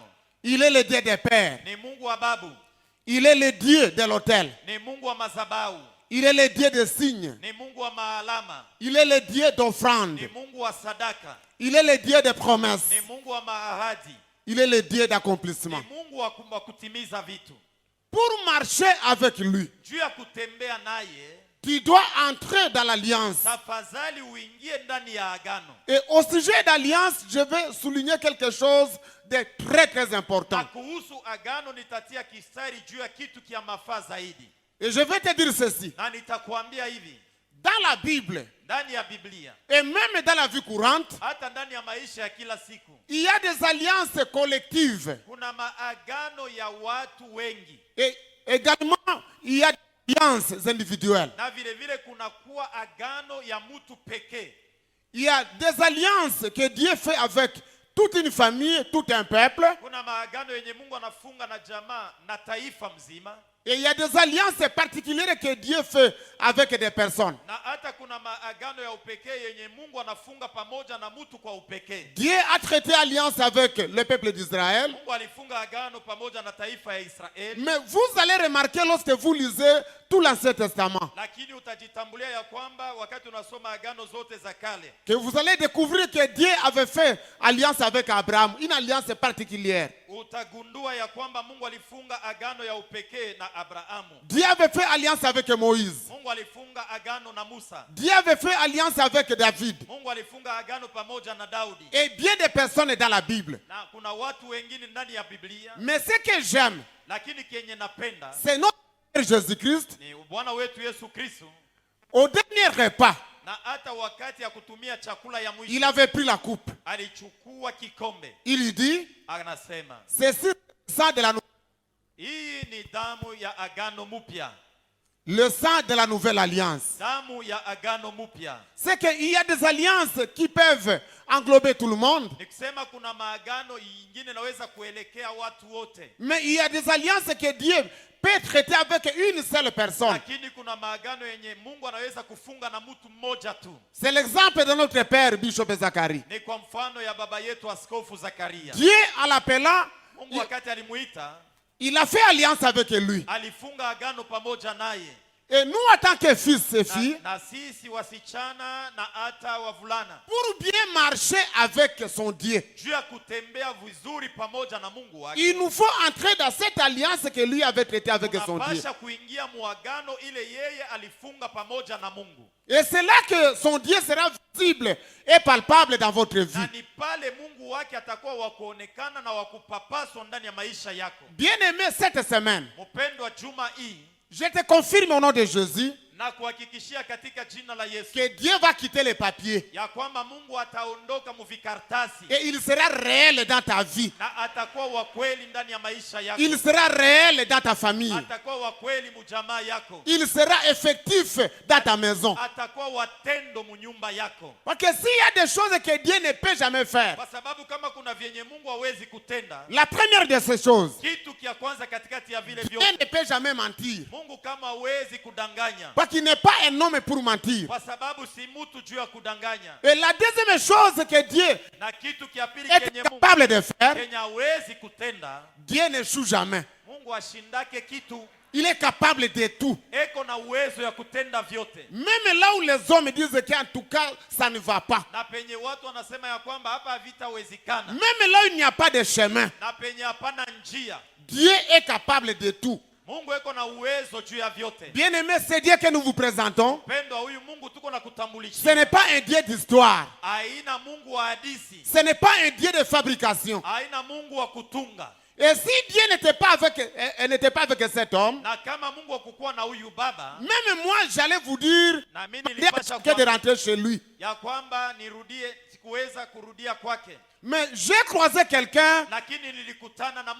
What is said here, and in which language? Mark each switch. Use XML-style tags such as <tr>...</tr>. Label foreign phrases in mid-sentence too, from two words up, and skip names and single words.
<fr>Il est le Dieu des pères.</fr> <sw>ni Mungu wa babu,</sw> <fr>Il est le Dieu de l'autel.</fr> <sw>ni Mungu wa mazabau,</sw> <fr>Il est le Dieu des signes.</fr> <sw>ni Mungu wa mahalama,</sw> <fr>Il est le Dieu d'offrande.</fr> <sw>ni Mungu wa sadaka,</sw> <fr>Il est le Dieu des promesses.</fr> <sw>ni Mungu wa maahadi,</sw> <fr>Il est le Dieu</fr> <sw>ni</sw> <fr>d'accomplissement.</fr> <sw>Mungu wa kutimiza vitu.</sw> <fr>Pour marcher avec lui,</fr> <sw>Juu ya kutembea naye,</sw> <fr>tu dois entrer dans l'alliance.</fr> <sw>tafadhali uingie ndani ya agano.</sw> <fr>Et au sujet d'alliance, je vais souligner quelque chose de très très important.</fr> <sw>Na kuhusu agano nitatia kistari juu ya kitu kia mafaa zaidi.</sw> <fr>Et je vais te dire ceci.</fr> <sw>Na nitakwambia hivi,</sw> <fr>Dans la Bible,</fr> <sw>ndani ya Biblia,</sw> <fr>et même dans la vie courante,</fr> <sw>hata ndani ya maisha ya kila siku,</sw> <fr>il y a des alliances collectives.</fr> <sw>kuna maagano ya watu wengi.</sw> <fr>Et également, il y a des alliances individuelles.</fr> <sw>Na vile vile kuna kuwa agano ya mtu pekee.</sw> <fr>Il y a des alliances que Dieu fait avec toute une famille, tout un peuple.</fr> <sw>Kuna maagano yenye Mungu anafunga na jamaa na taifa mzima.</sw> <fr>Et il y a des alliances particulières que Dieu fait avec des personnes.</fr> <sw>Na hata kuna maagano ya upekee yenye Mungu anafunga pamoja na mtu kwa upekee.</sw> <fr>Dieu a traité alliance avec le peuple d'Israël.</fr> <sw>Mungu alifunga agano pamoja na taifa ya Israeli.</sw> <fr>Mais vous allez remarquer lorsque vous lisez tout l'Ancien Testament,</fr> <sw>Lakini utajitambulia ya kwamba wakati unasoma agano zote za kale,</sw> <fr>que vous allez découvrir que Dieu avait fait alliance avec Abraham, une alliance particulière.</fr> <sw>utagundua ya kwamba Mungu alifunga agano ya upekee na Abrahamu.</sw> <fr>Dieu avait fait alliance avec Moïse.</fr> <sw>Mungu alifunga agano na Musa.</sw> <fr>Dieu avait fait alliance avec David.</fr> <sw>Mungu alifunga agano pamoja na Daudi.</sw> <fr>Et bien des personnes dans la Bible.</fr> <sw>Na kuna watu wengine ndani ya Biblia,</sw> <fr>Mais ce que j'aime,</fr> <sw>lakini kenye napenda</sw> <fr>c'est notre Seigneur Jésus-Christ.</fr> <sw>ni Bwana wetu Yesu Kristo.</sw> <fr>Au dernier repas,</fr> <sw>Na hata wakati ya kutumia chakula ya</sw> <fr>il</fr> <sw>mwisho</sw> <fr>avait pris la coupe.</fr> <sw>alichukua kikombe,</sw> <fr>Il lui dit,</fr> <sw>anasema</sw> <fr>c'est ça de la</fr> <sw>hii ni damu ya agano mupya,</sw> <fr>le sang de la nouvelle alliance.</fr> <sw>damu ya agano mupya.</sw> <fr>C'est qu'il y a des alliances qui peuvent englober tout le monde,</fr> <sw>Ni kusema kuna maagano ingine naweza kuelekea watu wote,</sw> <fr>mais il y a des alliances que Dieu peut traiter avec une seule personne.</fr> <sw>lakini kuna maagano yenye Mungu anaweza kufunga na mtu mmoja tu.</sw> <fr>C'est l'exemple de notre père, Bishop Zacharie.</fr> <sw>Ni kwa mfano ya baba yetu Askofu Zakaria.</sw> <fr>Dieu, en l'appelant,</fr> <sw>Mungu wakati alimuita,</sw> <fr>il a fait alliance avec lui.</fr> <sw>alifunga agano pamoja naye.</sw> <fr>Et nous, en tant que fils et filles,</fr> <sw>Na sisi wasichana na hata wavulana,</sw> <fr>pour bien marcher avec son Dieu,</fr> <sw>juu ya kutembea vizuri pamoja na Mungu wake,</sw> <fr>il nous faut entrer dans cette alliance que lui avait traitée avec son Dieu.</fr> <sw>tunapasha kuingia muagano ile yeye alifunga pamoja na Mungu.</sw> <fr>Et c'est là que son Dieu sera visible et palpable dans votre vie.</fr> <sw>Na ni pale Mungu wake atakuwa wa kuonekana na wa kupapaswa ndani ya maisha yako.</sw> <fr>Bien-aimé, cette semaine,</fr> <sw>Mpendwa, juma hii</sw> <fr>je te confirme au nom de Jésus,</fr> <sw>na kuhakikishia katika jina la Yesu</sw> <fr>que Dieu va quitter les papiers</fr> <sw>ya kwamba Mungu ataondoka muvikartasi</sw> <fr>et il sera réel dans ta vie.</fr> <sw>na atakuwa wa kweli ndani ya maisha yako.</sw> <fr>Il sera réel dans ta famille.</fr> <sw>Atakuwa wa kweli mujamaa yako.</sw> <fr>Il sera effectif dans ta maison.</fr> <sw>Atakuwa watendo munyumba yako.</sw> <fr>Parce que s'il y a des choses que Dieu ne peut jamais faire,</fr> <sw>Kwa sababu kama kuna vyenye Mungu hawezi kutenda,</sw> <fr>la première de ces choses,</fr> <sw>kitu kia kwanza katikati ya vile</sw> <fr>Dieu</fr> <sw>vyote,</sw> <fr>ne peut jamais mentir.</fr> <sw>Mungu kama hawezi kudanganya.</sw> <fr>Parce qu'il n'est pas un homme pour mentir.</fr> <sw>Kwa sababu si mtu juu ya kudanganya.</sw> <fr>Et la deuxième chose que Dieu</fr> <sw>Na kitu kia pili</sw> <fr>est</fr> <sw>kenye Mungu</sw> <fr>capable de faire,</fr> <sw>Kenya hawezi kutenda,</sw> <fr>Dieu n'échoue jamais.</fr> <sw>Mungu ashindake kitu,</sw> <fr>Il est capable de tout.</fr> <sw>eko na uwezo ya kutenda vyote.</sw> <fr>Même là où les hommes disent qu'en tout cas, ça ne va pas.</fr> <sw>Na penye watu wanasema ya kwamba hapa havitawezekana,</sw> <fr>Même là où il n'y a pas de chemin,</fr> <sw>na penye hapana njia,</sw> <fr>Dieu est capable de tout.</fr> <sw>Mungu eko na uwezo juu ya vyote.</sw> <fr>Bien-aimé, c'est Dieu que nous vous présentons.</fr> <sw>Pendo wa huyu Mungu tuko na</sw> <fr>Ce</fr> <sw>kutambulishia.</sw> <fr>n'est pas un Dieu d'histoire.</fr> <sw>Haina Mungu wa hadithi,</sw> <fr>Ce n'est pas un Dieu de fabrication.</fr> <sw>haina Mungu wa kutunga.</sw> <fr>Et si Dieu n'était pas avec cet homme,</fr> <sw>Na kama Mungu hakukuwa na huyu baba,</sw> <fr>même moi, j'allais vous dire</fr> <sw>na mimi</sw> <fr>Dieu</fr> <sw>nilipasha</sw> <fr>que de rentrer chez lui.</fr> <sw>ya kwamba nirudie, sikuweza kurudia kwake,</sw> <fr>Mais j'ai croisé quelqu'un</fr> <sw>lakini nilikutana na</sw>